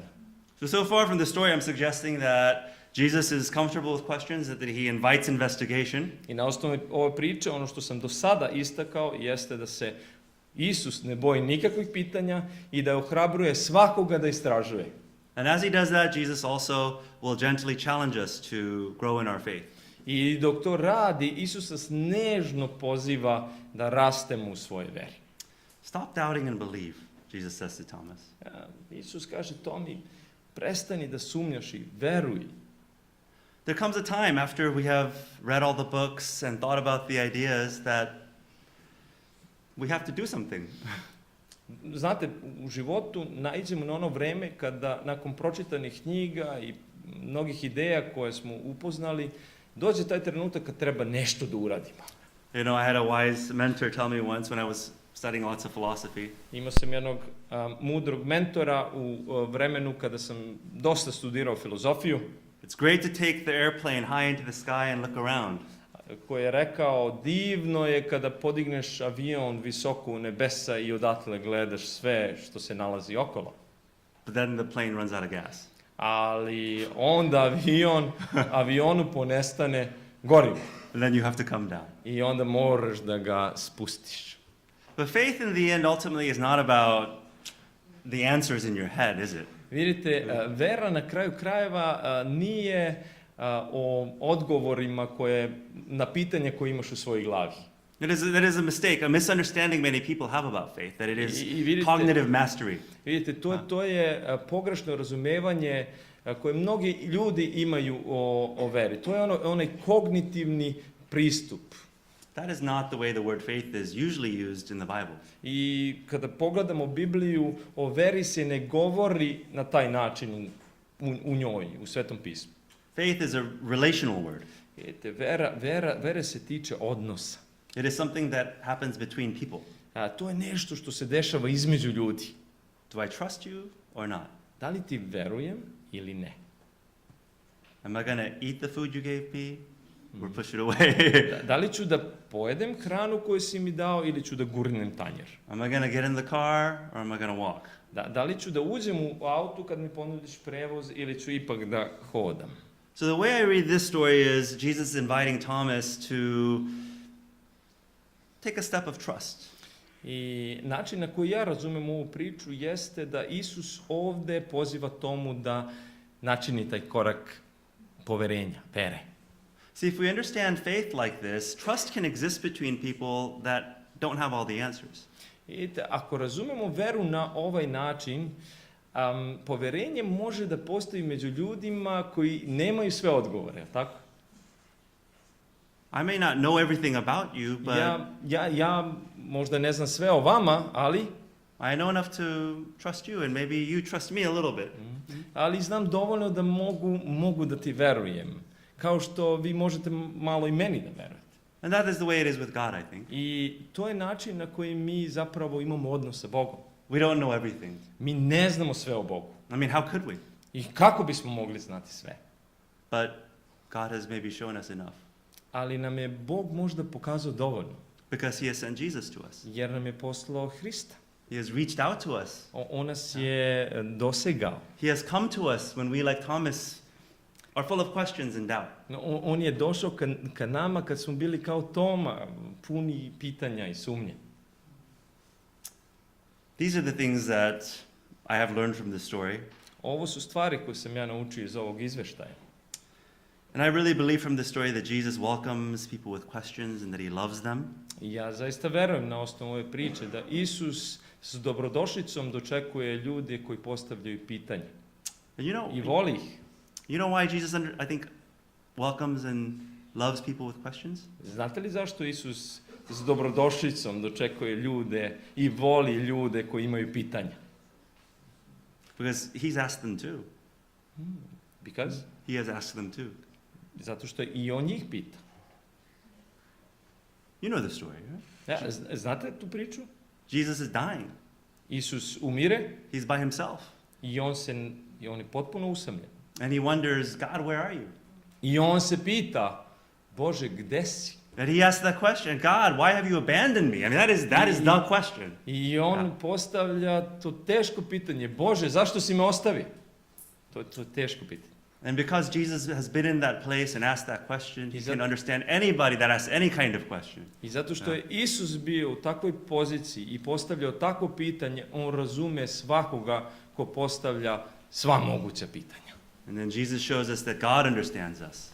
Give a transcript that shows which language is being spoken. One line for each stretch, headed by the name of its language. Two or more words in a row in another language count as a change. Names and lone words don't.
English: So far from the story, I'm suggesting that Jesus is comfortable with questions, that he invites investigation.
Serbian: I na osnovu ove priče, ono što sam do sada istakao, jeste da se Isus ne boji nikakvih pitanja i da ohrabruje svakoga da istražuje.
English: And as he does that, Jesus also will gently challenge us to grow in our faith.
Serbian: I dok to radi, Isus nas nežno poziva da rastemo u svojoj veri.
English: Stop doubting and believe, Jesus says to Thomas.
Serbian: Isus kaže Tomi, Prestani da sumnjaš i veruj.
English: There comes a time after we have read all the books and thought about the ideas that we have to do something.
Serbian: Znate, u životu naiđemo na ono vreme kada nakon pročitanih knjiga i mnogih ideja koje smo upoznali, dođe taj trenutak kad treba nešto da uradimo.
English: You know, I had a wise mentor tell me once when I was studying lots of philosophy.
Serbian: Imao sam jednog mudrog mentora u vremenu kada sam dosta studirao filozofiju.
English: It's great to take the airplane high into the sky and look around.
Serbian: Koji je rekao, divno je kada podigneš avion visoko u nebesa i odatle gledaš sve što se nalazi okolo.
English: But then the plane runs out of gas.
Serbian: Ali onda avionu ponestane gorivo.
English: And then you have to come down.
Serbian: I onda moraš da ga spustiš.
English: But faith in the end ultimately is not about the answers in your head, is it?
Serbian: Vidite, vera na kraju krajeva nije o odgovorima na pitanje koje imaš u svojoj glavi.
English: That is a mistake, a misunderstanding many people have about faith, that it is cognitive mastery.
Serbian: Vidite, to je pogrešno razumevanje koje mnogi ljudi imaju o veri. To je onaj kognitivni pristup.
English: That is not the way the word faith is usually used in the Bible.
Serbian: I kada pogledamo Bibliju, o veri se ne govori na taj način u njoj, u Svetom pismu.
English: Faith is a relational word.
Serbian: Vidite, vera se tiče odnosa.
English: It is something that happens between people.
Serbian: To je nešto što se dešava između ljudi.
English: Do I trust you or not?
Serbian: Da li ti verujem ili ne?
English: Am I going to eat the food you gave me or push it away?
Serbian: Da li ću da pojedem hranu koju si mi dao ili ću da gurnem tanjer?
English: Am I going to get in the car or am I going to walk?
Serbian: Da li ću da uđem u auto kad mi ponudiš prevoz ili ću ipak da hodam?
English: So the way I read this story is Jesus inviting Thomas to take a step of trust.
Serbian: I način na koji ja razumem ovu priču jeste da Isus ovde poziva Tomu da načini taj korak poverenja, vere.
English: See, if we understand faith like this, trust can exist between people that don't have all the answers.
Serbian: Vidite, ako razumemo veru na ovaj način, poverenje može da postoji među ljudima koji nemaju sve odgovore, tako?
English: I may not know everything about you, but
Serbian: ja možda ne znam sve o vama, ali
English: I know enough to trust you and maybe you trust me a little bit.
Serbian: Ali znam dovoljno da mogu da ti verujem, kao što vi možete malo i meni da verujete.
English: And that is the way it is with God, I think.
Serbian: I to je način na koji mi zapravo imamo odnos sa Bogom.
English: We don't know everything.
Serbian: Mi ne znamo sve o Bogu.
English: I mean, how could we?
Serbian: I kako bismo mogli znati sve?
English: But God has maybe shown us enough.
Serbian: Ali nam je Bog možda pokazao dovoljno.
English: Because he has sent Jesus to us.
Serbian: Jer nam je poslao Hrista.
English: He has reached out to us.
Serbian: On nas je dosegao.
English: He has come to us when we, like Thomas, are full of questions and doubt.
Serbian: On je došao ka nama kad smo bili kao Toma, puni pitanja i sumnje.
English: These are the things that I have learned from this story.
Serbian: Ovo su stvari koje sam ja naučio iz ovog izveštaja.
English: And I really believe from this story that Jesus welcomes people with questions and that he loves them.
Serbian: I ja zaista verujem na osnovu ove priče da Isus s dobrodošlicom dočekuje ljude koji postavljaju pitanja.
English: And
Serbian: I voli ih.
English: You know why Jesus, I think, welcomes and loves people with questions?
Serbian: Znate li zašto Isus s dobrodošlicom dočekuje ljude i voli ljude koji imaju pitanja?
English: Because he's asked them too. Because? He has asked them too.
Serbian: Zato što i on njih pita.
English: You know the story, right?
Serbian: Ja, znate tu priču?
English: Jesus is dying.
Serbian: Isus umire.
English: He's by himself.
Serbian: I on je potpuno usamljen.
English: And he wonders, God, where are you?
Serbian: I on se pita, Bože, gde si?
English: And he asks that question, God, why have you abandoned me? I mean, that is the question.
Serbian: I on postavlja to teško pitanje, Bože, zašto si me ostavio? To je teško pitanje.
English: And because Jesus has been in that place and asked that question, he can understand anybody that asks any kind of question.
Serbian: I zato što je Isus bio u takvoj poziciji i postavljao takvo pitanje, on razume svakoga ko postavlja sva moguća pitanja.
English: And then Jesus shows us that God understands us.